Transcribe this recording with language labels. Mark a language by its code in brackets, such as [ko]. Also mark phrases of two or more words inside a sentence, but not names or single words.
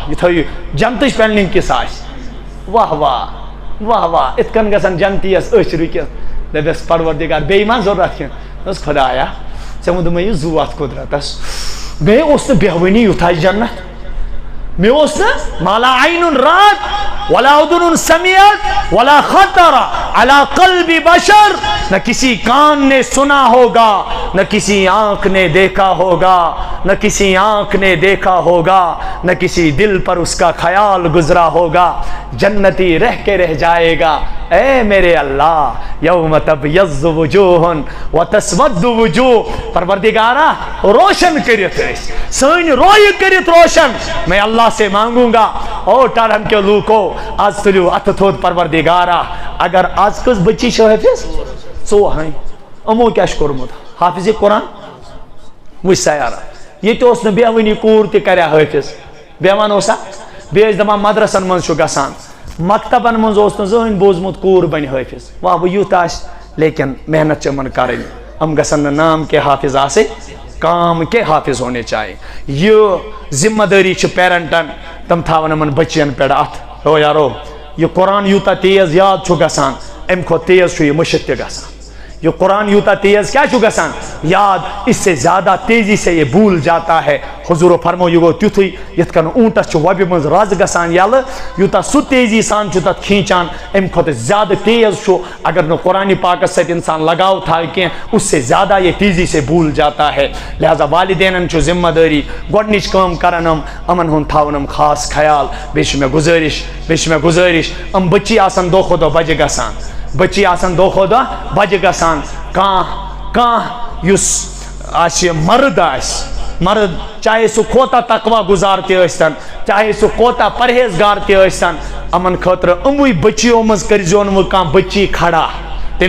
[ks] یہِ تھٲیِو جنتٕچ پینلنگ کِژھ آسہِ. واہ واہ واہ واہ، یِتھ کٔنۍ گژھن جنتیَس أچھ رُکِتھ، دَپٮ۪س پروردِگار بیٚیہِ ما ضوٚرتھ کینٛہہ. دوٚپُس خۄدایا ژےٚ ووٚنُم یہِ زُو اَتھ قُدرتس، مےٚ اوس نہٕ بیٚہوٲنی یُتھ آسہِ جنت، مےٚ اوس نہٕ [ar] مالا عینٌ رات ولا اذن سمعت ولا خطر علی قلب بشر، [ur] نہ کسی کان نے سنا ہوگا، نہ کسی آنکھ نے دیکھا ہوگا، نہ کسی آنکھ نے دیکھا ہوگا، نہ کسی دل پر اس کا خیال گزرا ہوگا. جنتی رہ کے رہ جائے گا. اے میرے اللہ، [ar] یوم تبیض وجوہ وتسود وجوہ. [ks] پروردگارا روشن کٔرِتھ أسۍ، سٲنۍ رویہِ کٔرِتھ روشن. [ur] میں اللہ سے مانگوں گا. [ks] او ٹارہم کے لوٗکو آز تُلِو اَتھٕ تھوٚد پروردگارا. اگر آز کٔژ بچی چھِ حٲفِظ؟ 4. یِمو کیٛاہ چھُ کوٚرمُت؟ حافظِ قرآن. وٕچھ سیارہ، ییٚتہِ اوس نہٕ بیٚہوٲنی کوٗر تہِ کریا حٲفِظ، بیٚہوان اوسا؟ بیٚیہِ ٲسۍ دپان مدرسن منٛز چھُ گژھان، مکتبن منٛز اوس نہٕ زٕہٕنۍ بوٗزمُت کوٗر بنہِ حٲفِظ. واہ وۄنۍ یُتھ آسہِ، لیکن محنت چھِ یِمن کرٕنۍ. یِم گژھن نہٕ [ur] نام کے حافظ [ks] آسٕنۍ، [ur] کام کے حافظ ہونے چاہیے. [ks] یہ ذمہ دٲری چھِ پیرنٹن، تِم تھاون یِمن بچین پٮ۪ٹھ اَتھ. رو یارو، یہ قرآن یوٗتاہ تیز یاد چھُ گژھان، اَمہِ کھۄتہٕ تیز چھُ یہِ مٔشِد تہِ گژھان. یہ قرآن یوٗتاہ تیز کیٛاہ چھُ گژھان؟ یاد. [ur] اس سے زیادہ تیزی سے یہ بھول جاتا ہے. [ks] حضور فرمو یہِ گوٚو تیُتھُے یِتھ کٔنۍ اوٗنٹس چھُ وۄبہِ منٛز رز گژھان یلہٕ، یوٗتاہ سُہ تیزی سان چھُ تتھ کھیٖنچان، اَمہِ کھۄتہٕ زیادٕ تیز چھُ اگر نہٕ قرآنِ پاکس سۭتۍ انسان لگاو تھاوِ کینٛہہ، [ur] اس سے زیادہ یہ تیزی سے بھول جاتا ہے. [ks] لہذا والدینن چھُ ذمہ دٲری گۄڈنِچ کٲم کرن یِمن ہُنٛد تھاوُن یِم خاص خیال. بیٚیہِ چھِ مےٚ گُزٲرِش یِم بچی آسن دۄہ کھۄتہٕ دۄہ بجہِ گژھان، بچی آسن دۄہ کھۄتہٕ دۄہ بجہِ گژھان. کانٛہہ یُس آسہِ مرد آسہِ، مرد چاہے سُہ کوتاہ تقوا گُزار تہِ ٲسۍتن، چاہے سُہ کوتاہ پرہیزگار تہِ ٲسۍتن، یِمن خٲطرٕ یِموٕے بچیو منٛز کٔرۍزیو نہٕ وۄنۍ کانٛہہ بچی کھڑا.